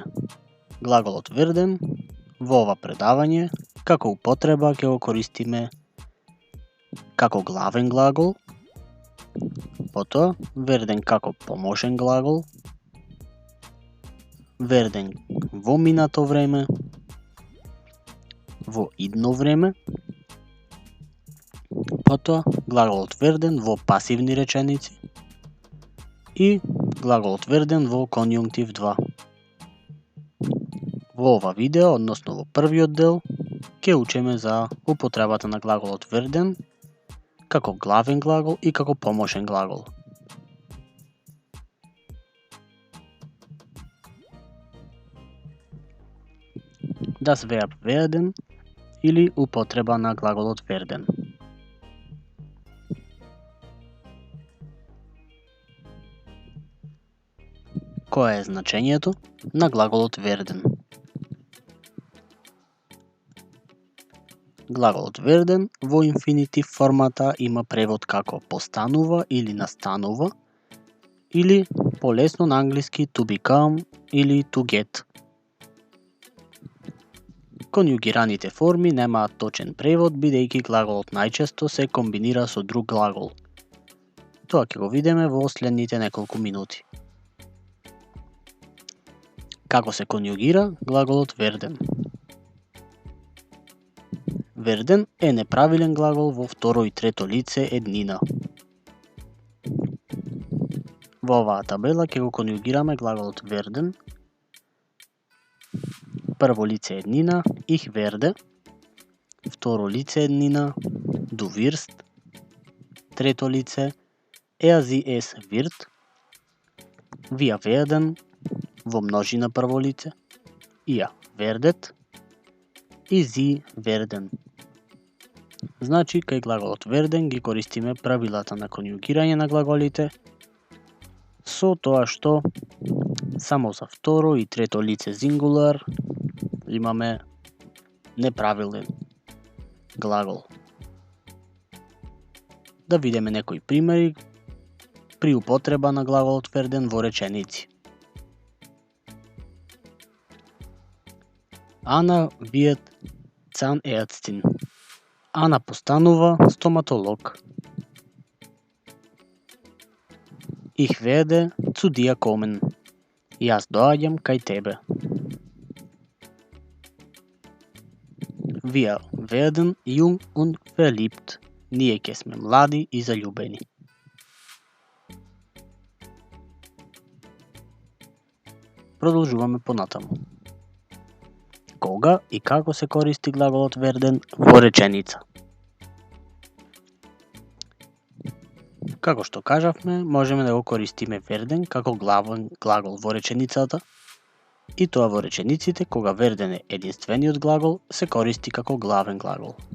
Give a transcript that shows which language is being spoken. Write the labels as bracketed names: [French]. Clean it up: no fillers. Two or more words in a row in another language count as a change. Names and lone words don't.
[Macedonian] Глаголот верден во ова предавање како употреба ќе го користиме како главен глагол, потоа верден како помошен глагол, верден во минато време, во идно време, потоа глаголот верден во пасивни реченици и глаголот верден во конјунктив 2. Во ова видео, односно во првиот дел, ќе учиме за употребата на глаголот верден како главен глагол и како помошен глагол. [German] Das Verb werden [Macedonian] или употреба на глаголот верден. Кое е значењето на глаголот верден? Глаголот верден во инфинитив формата има превод како постанува или настанува, или полесно на англиски [English] to become [Macedonian] или [English] to get. [Macedonian] Конјугираните форми немаат точен превод, бидејќи глаголот најчесто се комбинира со друг глагол. Тоа ќе го видиме во следните неколку минути. Како се конјугира глаголот верден? Верден е неправилен глагол во второ и трето лице еднина. Во оваа табела ќе го конјугираме глаголот верден. Прво лице еднина, [German] ich werde. [Macedonian] Второ лице еднина, [German] du wirst. [Macedonian] Трето лице, [German] sie es wird. Wir werden. [Macedonian] Во множина прво лице, [German] ihr werdet и sie werden. [Macedonian] Значи, кај глаголот верден ги користиме правилата на конјугирање на глаголите, со тоа што само за второ и трето лице сингулар имаме неправилен глагол. Да видиме некои примери при употреба на глаголот верден во реченици. [German] Ана wird Zahnärztin. [Macedonian] Ана постанува стоматолог. [German] Ich werde zu dir kommen. [Macedonian] Јас доаѓам кај тебе. [German] Wir werden jung und verliebt. [Macedonian] Ние ќе сме млади и заљубени. Продолжуваме понатаму. Кога и како се користи глаголот верден во реченица? Како што кажавме, можеме да го користиме верден како главен глагол во реченицата, и тоа во речениците кога верден е единствениот глагол се користи како главен глагол.